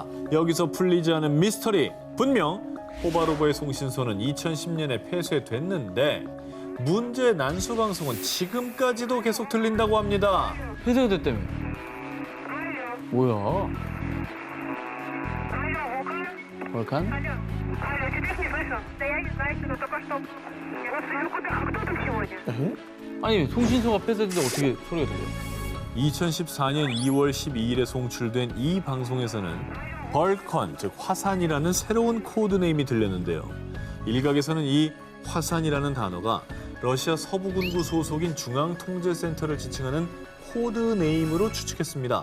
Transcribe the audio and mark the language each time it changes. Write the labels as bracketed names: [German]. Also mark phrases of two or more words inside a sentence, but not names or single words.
[Korean] 여기서 풀리지 않은 미스터리. 분명 포바로버의 송신소는 2010년에 폐쇄됐는데 문제의 난수 방송은 지금까지도 계속 들린다고 합니다. 폐쇄가 됐다며. 뭐야? 볼칸? [Russian] Алло, теперь не слышу. Да я не знаю, что только что. Я вас вижу, кто там сегодня? [Korean] 아니 송신소가 폐쇄됐는데 어떻게 소리가 들려? 2014년 2월 12일에 송출된 이 방송에서는 벌컨, 즉 화산이라는 새로운 코드네임이 들렸는데요. 일각에서는 이 화산이라는 단어가 러시아 서부군구 소속인 중앙통제센터를 지칭하는 코드네임으로 추측했습니다.